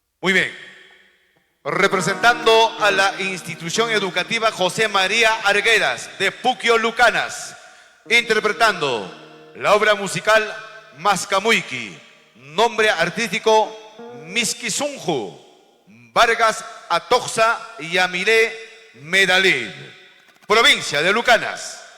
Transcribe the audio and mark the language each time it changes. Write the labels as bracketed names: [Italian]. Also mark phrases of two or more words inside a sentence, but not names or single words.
[Spanish] Muy bien. Representando a la institución educativa José María Arguedas de Puquio Lucanas, interpretando la obra musical Mascamuiki, nombre artístico Miskisunju, Vargas Atoxa Yamilé Medalid, provincia de Lucanas.